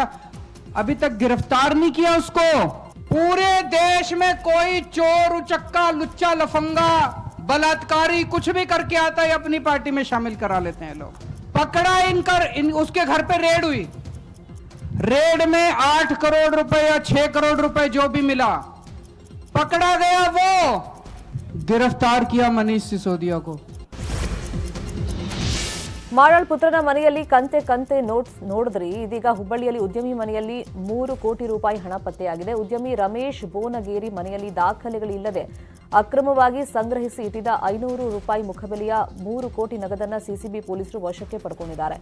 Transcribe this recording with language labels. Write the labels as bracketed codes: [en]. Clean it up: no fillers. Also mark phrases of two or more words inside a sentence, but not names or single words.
[hi] अभी तक गिरफ्तार नहीं किया उसको. पूरे देश में कोई चोर उचक्का लुच्चा लफंगा बलात्कारी कुछ भी करके आता है अपनी पार्टी में शामिल करा लेते हैं लोग. पकड़ा उसके घर पे रेड हुई. रेड में 8 करोड़ रुपए या 6 करोड़ रुपए जो भी मिला पकड़ा गया. वो गिरफ्तार किया मनीष सिसोदिया को. [kn] ಮಾಡಾಳ್ ಪುತ್ರನ ಮನೆಯಲ್ಲಿ ಕಂತೆ ನೋಟ್ಸ್ ನೋಡಿದ್ರಿ. ಇದೀಗ ಹುಬ್ಬಳ್ಳಿಯಲ್ಲಿ ಉದ್ಯಮಿ ಮನೆಯಲ್ಲಿ 3 ಕೋಟಿ ರೂಪಾಯಿ ಹಣ ಪತ್ತೆಯಾಗಿದೆ. ಉದ್ಯಮಿ ರಮೇಶ್ ಬೋನಗೇರಿ ಮನೆಯಲ್ಲಿ ದಾಖಲೆಗಳಿಲ್ಲದೆ ಅಕ್ರಮವಾಗಿ ಸಂಗ್ರಹಿಸಿ ಇಟ್ಟಿದ್ದ 500 ರೂಪಾಯಿ ಮುಖಬೆಲೆಯ 3 ಕೋಟಿ ನಗದನ್ನ ಸಿಸಿಬಿ ಪೊಲೀಸರು ವಶಕ್ಕೆ ಪಡ್ಕೊಂಡಿದ್ದಾರೆ.